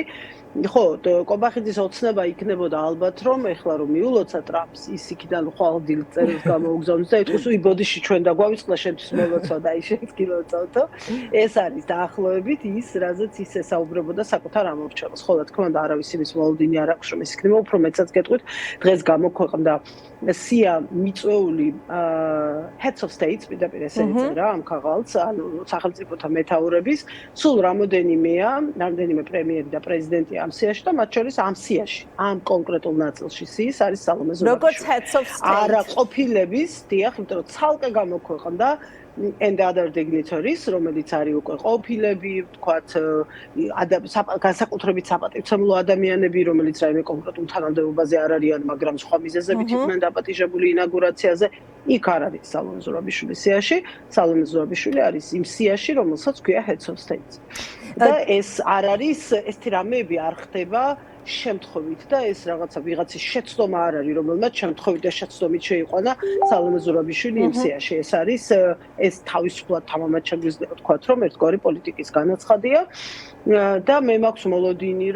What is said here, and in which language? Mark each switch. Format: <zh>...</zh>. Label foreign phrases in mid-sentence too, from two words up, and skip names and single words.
<ka>ხო, ყობახიძის ოცნება იქნებოდა ალბათ, რომ ეხლა რომ მიულოცა ტრამპს, ის იქიდან ხვალდილ წერილს გამოუგზავნოს და ეთქოს, უი ბოდიში ჩვენ დაგვავიწყდა, შენთვის მოლოცვა და აი შენც გილოცავთო. ეს არის დაახლოებით ის, რაზეც ის ესაუბრებოდა საკუთარ ამორჩევას. ხო, რა თქმა უნდა, არავის იმის მოლოდინი არ აქვს, რომ ეს იქნება, უფრო მეტსაც გეტყვით, დღეს გამოქვეყნდა სია მიწვეული</ka> <en>heads of states</en> <ka>პირდაპირ ესე ეწერა ამ ქაღალდს, ანუ სახელმწიფოთა მეთაურების, სულ რამდენიმე პრემიერი და პრეზიდენტი ამ სიაში და მათ შორის ამ სიაში, ამ კონკრეტულ ნაწილში სიის არის სალომე ზურაბიშვილი. როგორც</ka> <en>heads of state.</en> <ka>არა ყოფილების, დიახ, იმიტომ რომ ცალკე გამოქვეყნდა</ka> <en>and other dignitaries,</en> <ka>რომელიც არის უკვე ყოფილები, ვთქვათ, განსაკუთრებით საპატივცემლო ადამიანები, რომელიც რაიმე კონკრეტულ თანამდებობაზე არ არიან, მაგრამ სხვა მიზეზებით იყვნენ დაპატიჟებული ინაგურაციაზე, იქ არ არის სალომე ზურაბიშვილის სიაში. სალომე ზურაბიშვილი არის იმ სიაში, რომელსაც ქვია</ka> <en>heads of states.</en> <ka>და ეს არ არის, ესეთი რამეები არ ხდება შემთხვევით და ეს რაღაცა ვიღაცის შეცდომა არ არის, რომელმაც შემთხვევით და შეცდომით შეიყვანა სალომე ზურაბიშვილი იმ სიაში. ეს არის ეს თავისუფლად თამამად შეგვიძლია ვთქვათ, რომ ერთგვარი პოლიტიკის განაცხადია და მე მაქვს მოლოდინი,</ka>